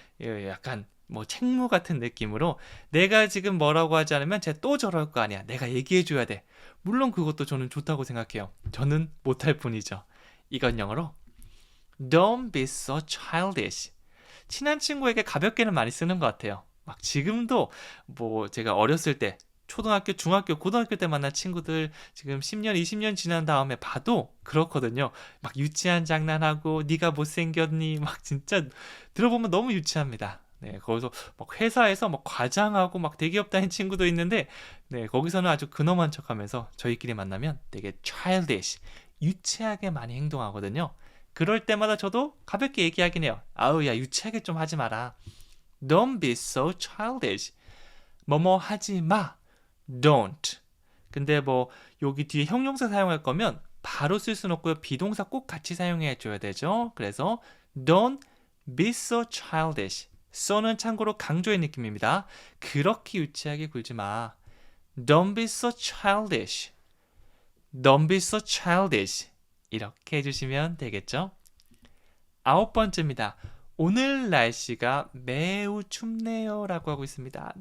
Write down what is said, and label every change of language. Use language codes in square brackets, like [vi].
[ko] 약간 뭐 책무 같은 느낌으로 내가 지금 뭐라고 하지 않으면 쟤 또 저럴 거 아니야. 내가 얘기해 줘야 돼. 물론 그것도 저는 좋다고 생각해요. 저는 못할 뿐이죠. 이건 영어로 [en] Don't be so childish. [ko] 친한 친구에게 가볍게는 많이 쓰는 것 같아요. 막 지금도 뭐 제가 어렸을 때 초등학교, 중학교, 고등학교 때 만난 친구들 지금 10년, 20년 지난 다음에 봐도 그렇거든요. 막 유치한 장난하고 네가 못생겼니? 막 진짜 들어보면 너무 유치합니다. 네, 거기서 막 회사에서 막 과장하고 막 대기업 다닌 친구도 있는데 네, 거기서는 아주 근엄한 척하면서 저희끼리 만나면 되게 childish, 유치하게 많이 행동하거든요. 그럴 때마다 저도 가볍게 얘기하긴 해요. 아우 야 유치하게 좀 하지 마라. [en] Don't be so childish. [ko] 뭐뭐 하지 마. [en] Don't. [ko] 근데 뭐 여기 뒤에 형용사 사용할 거면 바로 쓸 수는 없고요. 비동사 꼭 같이 사용해 줘야 되죠. 그래서 [en] Don't be so childish. [ko] so는 참고로 강조의 느낌입니다. 그렇게 유치하게 굴지 마. [en] Don't be so childish. Don't be so childish. [ko] 이렇게 해주시면 되겠죠? 9번째입니다. 오늘 날씨가 매우 춥네요 라고 하고 있습니다.